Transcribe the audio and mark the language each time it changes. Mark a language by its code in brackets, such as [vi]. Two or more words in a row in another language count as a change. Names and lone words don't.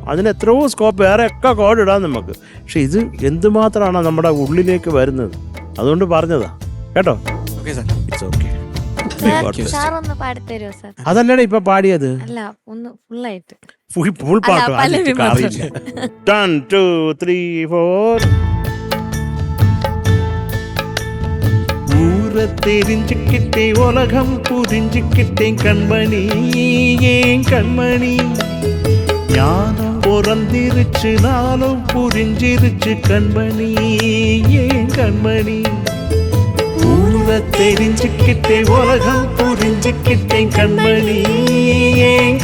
[ml] അതിന് എത്രയോ സ്കോപ്പ് വേറെ ഒക്കെ കോഡ് ഇടാം നമുക്ക്. പക്ഷെ ഇത് എന്തുമാത്രമാണ് നമ്മുടെ ഉള്ളിലേക്ക് വരുന്നത്. അതുകൊണ്ട് പറഞ്ഞതാ കേട്ടോ. [en] okay sir. It's okay. [ml] സാർ ഒന്ന് പാടിത്തരുമോ സാർ? അതല്ലടാ ഇപ്പൊ പാടിയത്, അല്ല ഒന്ന് ഫുള്ളായിട്ട്. ഫുൾ പാട്ട് പല്ലവി മാത്രം. [ta] 1 2 3 4 தெரிஞ்சுக்கிட்டே உலகம் புரிஞ்சுக்கிட்டேன் கண்மணி ஏன் கண்மணி ஞானம் பிறந்திருச்சு நானும் புரிஞ்சிருச்சு கண்மணி ஏன் கண்மணி ஊர தெரிஞ்சுக்கிட்டே உலகம் புரிஞ்சுக்கிட்டேன் கண்மணி ஏன்